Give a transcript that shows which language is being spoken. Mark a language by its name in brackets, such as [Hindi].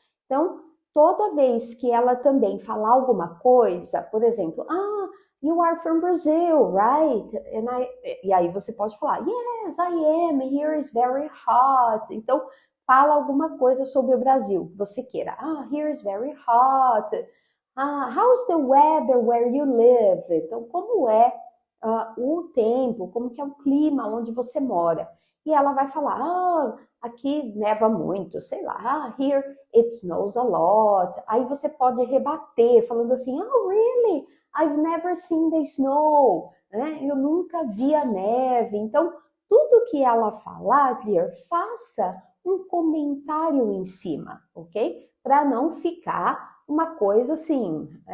[Portuguese] Então, toda vez que ela também falar alguma coisa, por exemplo, [English] you are from Brazil, right? [Portuguese] E aí você pode falar, [English] yes, I am, here is very hot. [Portuguese] Então, fala alguma coisa sobre o Brasil que você queira. [English] Here is very hot. How's the weather where you live? [Portuguese] Então, como é o tempo, como que é o clima onde você mora? E ela vai falar, aqui neva muito, sei lá, [English] here it snows a lot. [Portuguese] Aí você pode rebater, falando assim, [English] really? I've never seen the snow, né? [Portuguese] Eu nunca vi a neve. Então, tudo que ela falar, dear, faça um comentário em cima, ok? Para não ficar uma coisa assim,